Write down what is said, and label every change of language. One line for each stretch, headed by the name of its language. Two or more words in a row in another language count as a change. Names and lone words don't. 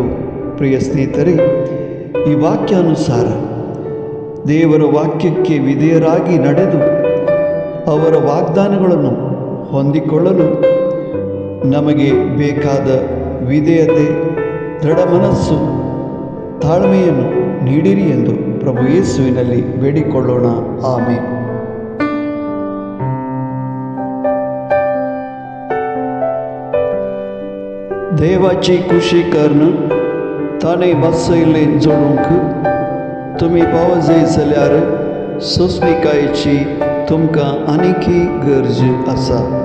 Kannada: ಪ್ರಿಯ ಸ್ನೇಹಿತರೆ, ಈ ವಾಕ್ಯಾನುಸಾರ ದೇವರ ವಾಕ್ಯಕ್ಕೆ ವಿಧೇಯರಾಗಿ ನಡೆದು ಅವರ ವಾಗ್ದಾನಗಳನ್ನು ಹೊಂದಿಕೊಳ್ಳಲು ನಮಗೆ ಬೇಕಾದ ವಿಧೇಯತೆ, ದೃಢ ಮನಸ್ಸು, ತಾಳ್ಮೆಯನ್ನು ನೀಡಿರಿ ಎಂದು ಪ್ರಭು ಯೇಸುವಿನಲ್ಲಿ ಬೇಡಿಕೊಳ್ಳೋಣ. ಆಮೆನ್.
Konkani: देवाची खुशी करणं ताणें बसयलें जोडूंक तुमी पावजे जाल्यार सोंसणिकायेची तुमकां आनीकय गरज आसा.